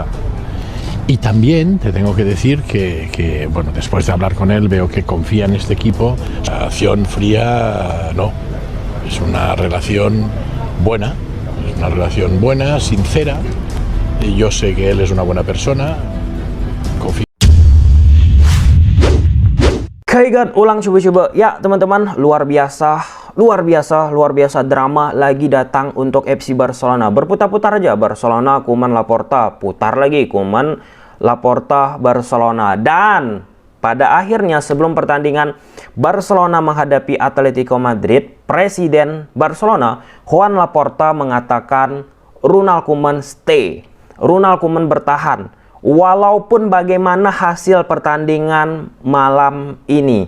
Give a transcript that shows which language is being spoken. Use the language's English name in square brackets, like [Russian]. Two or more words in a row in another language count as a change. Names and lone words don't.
[Spanish] Y también te tengo que decir que, bueno, después de hablar con él veo que confía en este equipo. La relación fría, no, es una relación buena, sincera. Y yo sé que él es una buena persona. Confío. Kaigan ulang coba-coba. [Indonesian] Ya teman-teman, luar biasa drama lagi datang untuk FC Barcelona. Berputar-putar aja, Barcelona, Koeman, Laporta, putar lagi, Koeman, Laporta, Barcelona. Dan pada akhirnya sebelum pertandingan Barcelona menghadapi Atletico Madrid, Presiden Barcelona Joan Laporta mengatakan Ronald Koeman stay, Ronald Koeman bertahan walaupun bagaimana hasil pertandingan malam ini.